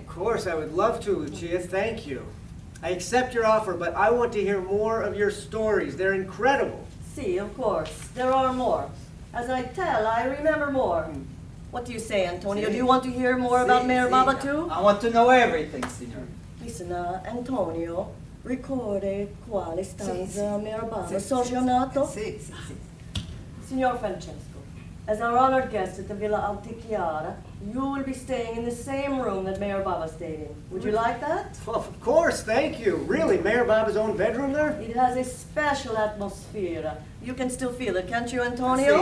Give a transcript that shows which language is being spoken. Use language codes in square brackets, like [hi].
[en] Of course, I would love to, Lucia. Thank you. I accept your offer, but I want to hear more of your stories. They're incredible. See, of course. There are more. As I tell, I remember more. What do you say, Antonio? Do you want to hear more about Mayor Baba too? I want to know everything, signor. Listen, [it] Antonio, ricordi quale stanza Mayor Baba soggiornato? Sì. [en] Signor Francesco, as our honored guest at the Villa Altachiara, you will be staying in the same room that Mayor Baba stayed in. Would you like that? Well, of course, thank you. Really, Mayor Baba's own bedroom there? It has a special atmosphere. You can still feel it, can't you, Antonio?